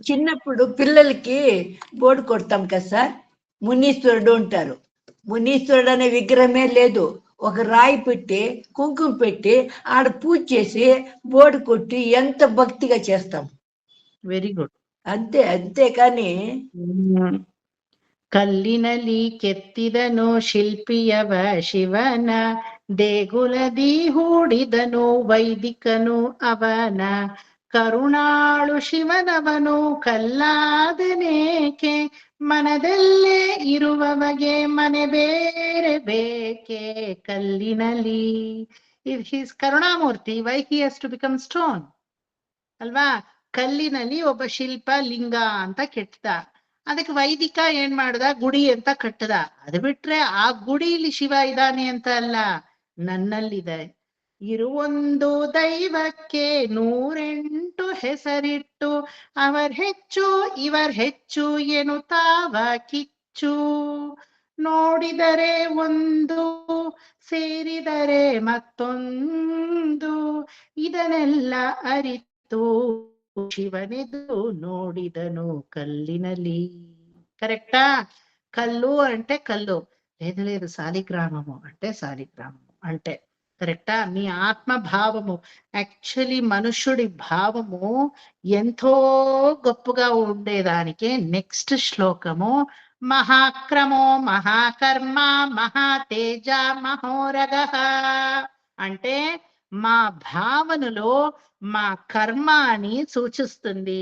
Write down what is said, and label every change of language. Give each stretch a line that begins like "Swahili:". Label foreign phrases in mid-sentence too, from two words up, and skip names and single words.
Telugu: చిన్నప్పుడు పిల్లలకి బోర్డు కొడతాం కదా సార్, మునీశ్వరుడు ఉంటారు. మునీశ్వరుడు అనే విగ్రహమే లేదు, ఒక రాయి పెట్టి కుంకుమ పెట్టి ఆడ పూజ చేసి బోర్డు కొట్టి ఎంత భక్తిగా చేస్తాం. వెరీ గుడ్. అంతే కానీ
Kannada: ಕಲ್ಲಿನಲ್ಲಿ ಕೆತ್ತಿದನು ಶಿಲ್ಪಿಯವ ಶಿವನ, ದೇಗುಲದಿ ಹೂಡಿದನು ವೈದಿಕನು ಅವನ, ಕರುಣಾಳು ಶಿವನವನು ಕಲ್ಲಾದನೇಕೆ, ಮನದಲ್ಲೇ ಇರುವವಗೆ ಮನೆ ಬೇರೆ ಬೇಕೆ.
English: ಕಲ್ಲಿನಲ್ಲಿ if he's ಕರುಣಾಮೂರ್ತಿ, why he has to become stone ಅಲ್ವಾ?
Kannada: ಕಲ್ಲಿನಲ್ಲಿ ಒಬ್ಬ ಶಿಲ್ಪ ಲಿಂಗ ಅಂತ ಕೆತ್ತದ, ಅದಕ್ಕೆ ವೈದಿಕ ಏನ್ ಮಾಡ್ದ, ಗುಡಿ ಅಂತ ಕಟ್ಟದ. ಅದು ಬಿಟ್ರೆ ಆ ಗುಡಿಲಿ ಶಿವ ಇದ್ದಾನೆ ಅಂತ ಅಲ್ಲ, ನನ್ನಲ್ಲಿದೆ. ಇರುವೊಂದು ದೈವಕ್ಕೆ 108 ಹೆಸರಿಟ್ಟು, ಅವರ್ ಹೆಚ್ಚು ಇವರ್ ಹೆಚ್ಚು ಎನ್ನುತ್ತಾವ ಕಿಚ್ಚು. ನೋಡಿದರೆ ಒಂದು, ಸೇರಿದರೆ ಮತ್ತೊಂದು, ಇದನ್ನೆಲ್ಲ ಅರಿತು ಶಿವನೆದು ನೋಡಿದನು కల్లినలి.
Telugu: కరెక్టా? కల్లు అంటే కల్లు లేదు, శాలిగ్రామము అంటే శాలిగ్రామము అంటే కరెక్టా? మీ ఆత్మ భావము, యాక్చువల్లీ మనుష్యుడి భావము ఎంతో గొప్పగా ఉండేదానికి నెక్స్ట్ శ్లోకము
Sanskrit: మహాక్రమో మహాకర్మ మహాతేజ మహోరగః
Telugu: అంటే మా భావనలో మా కర్మాని సూచిస్తుంది.